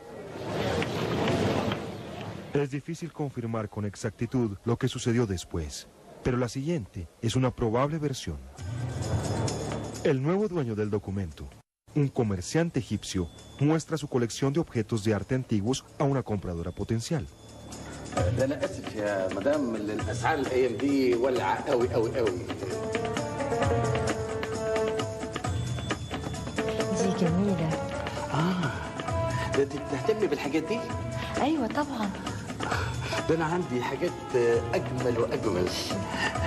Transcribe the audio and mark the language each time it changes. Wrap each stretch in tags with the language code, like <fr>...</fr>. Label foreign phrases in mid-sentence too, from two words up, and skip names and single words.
<es>Es difícil confirmar con exactitud lo que sucedió después, pero la siguiente es una probable versión. El nuevo dueño del documento, un comerciante egipcio, muestra su colección de objetos de arte antiguos a una compradora potencial.</es> <ar>جميلة. ده انت بتهتمي بالحاجات دي؟ ايوه طبعا. ده انا عندي حاجات اجمل واجمل.</ar>